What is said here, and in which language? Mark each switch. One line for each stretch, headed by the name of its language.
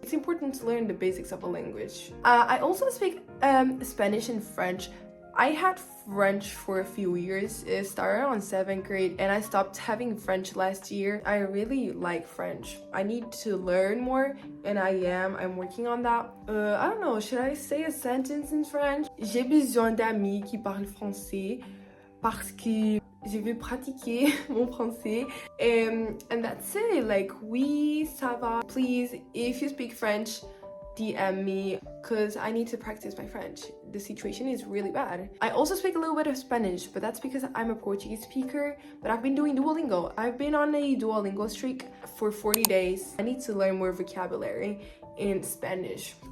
English: It's important to learn the basics of a language. I also speak Spanish and French. I had French for a few years. It started on 7th grade and I stopped having French last year. I really like French. I need to learn more and I'm working on that. I don't know, should I say a sentence in French?
French: J'ai besoin d'amis qui parlent français parce que je veux pratiquer mon français.
English: And that's it. Like,
French: oui, ça va.
English: Please, if you speak French, DM me because I need to practice my French. The situation is really bad. I also speak a little bit of Spanish, but that's because I'm a Portuguese speaker, but I've been doing Duolingo. I've been on a Duolingo streak for 40 days. I need to learn more vocabulary in Spanish.